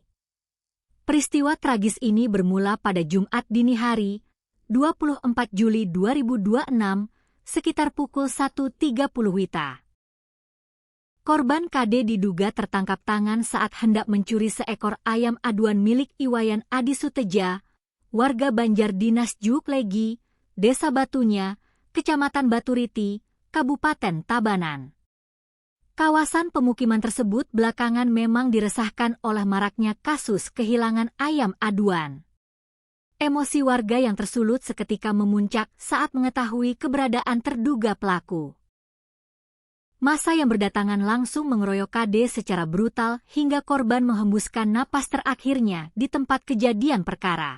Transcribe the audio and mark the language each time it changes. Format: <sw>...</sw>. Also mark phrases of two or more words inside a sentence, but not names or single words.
<id>Peristiwa tragis ini bermula pada Jumat dini hari, 24 Juli 2026, sekitar pukul 1.30 WITA. Korban KD diduga tertangkap tangan saat hendak mencuri seekor ayam aduan milik Iwayan Adi Suteja, warga Banjar Dinas Juklegi, Desa Batunya, Kecamatan Baturiti, Kabupaten Tabanan. Kawasan pemukiman tersebut belakangan memang diresahkan oleh maraknya kasus kehilangan ayam aduan. Emosi warga yang tersulut seketika memuncak saat mengetahui keberadaan terduga pelaku. Massa yang berdatangan langsung mengeroyok KD secara brutal hingga korban menghembuskan napas terakhirnya di tempat kejadian perkara.</id>